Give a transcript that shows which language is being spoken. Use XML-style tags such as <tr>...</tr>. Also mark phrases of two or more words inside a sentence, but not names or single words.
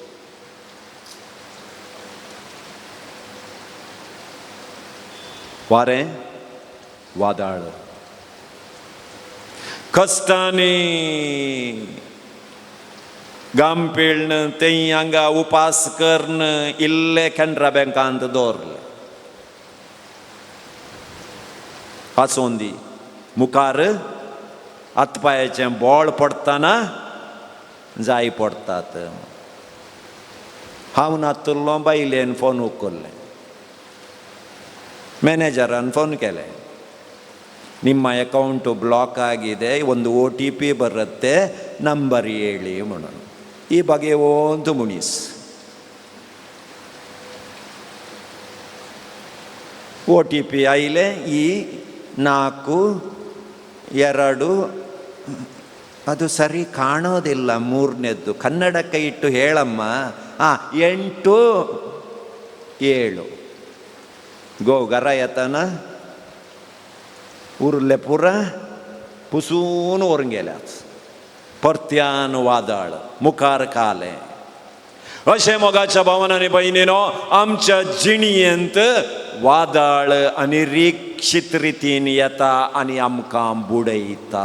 <kok>वारें वादळ, कश्टांनी घाम पिळन तें हांगा उपास करन इल्ले कॅनरा बँकांत दवरले. आसोंदी मुखार हातपायाचें बोळ पडटाना जाय पडटात. हांव नातुल्लो बायलेन फोन उखल्लें,</kok> <kn>ಮ್ಯಾನೇಜರನ್ನು ಫೋನ್ ಕೇಳೆ, ನಿಮ್ಮ ಅಕೌಂಟು ಬ್ಲಾಕ್ ಆಗಿದೆ, ಒಂದು OTP ಬರುತ್ತೆ, ನಂಬರ್ ಹೇಳಿ म्हणून. ಈ ಬಗ್ಗೆ ಒಂದು ಮುನಿಸ್ OTP ಆಯ್ಲೆ ಈ 4 2 ಅದು ಸರಿ ಕಾಣೋದಿಲ್ಲ. 3ನೇದ್ದು ಕನ್ನಡಕ್ಕೆ ಇಟ್ಟು ಹೇಳಮ್ಮ.</kn> <kok>8 7 गो घरा येताना उरले पुरा पुसून व्हरून गेल्यात. परत्यान वादळ मुखार काले. अशें मोगाच्या भावान आनी भयणीनो, आमच्या जिणयेंत वादळ अनिरीक्षित रितीन येता आनी आमकां बुडयता.</kok>